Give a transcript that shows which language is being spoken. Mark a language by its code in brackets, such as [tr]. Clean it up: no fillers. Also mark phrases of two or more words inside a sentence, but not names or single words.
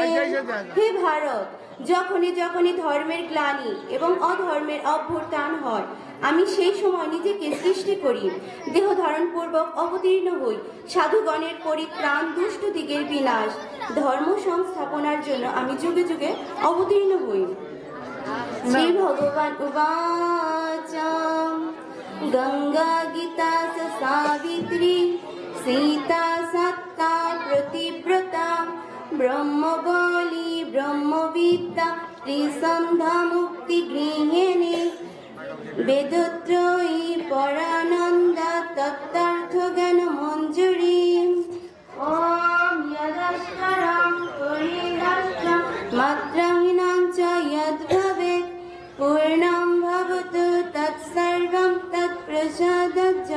[bn] হে ভারত, যখনই যখনই ধর্মের গ্লানি এবং অধর্মের অভ্যুত্থান হয়, আমি সেই সময় নিজেকে সৃষ্টি করি, দেহ ধারণ পূর্বক অবতীর্ণ হই, সাধুগণের পরিত্রাণ, দুষ্ট দিগের বিনাশ, ধর্ম সংস্থাপনার জন্য আমি যুগে যুগে অবতীর্ণ হই। [sa] শ্রী ভগবান উবাচ গঙ্গা গীতা সাবিত্রী সীতা সত্তা প্রতিব্রতা ব্রহ্মবলী ব্রহ্মবিদ্যা ত্রিসন্ধ্যা মুক্তি গৃহিণী বেদত্রয়ী পরানন্দা তত্ত্বার্থ জ্ঞান মঞ্জুরি। ওম যদস্করং পরিদষ্টং মাত্রাহীনাং চ যদ্ভবেৎ পূর্ণং ভবতু তৎসর্বং তৎপ্রসাদাৎ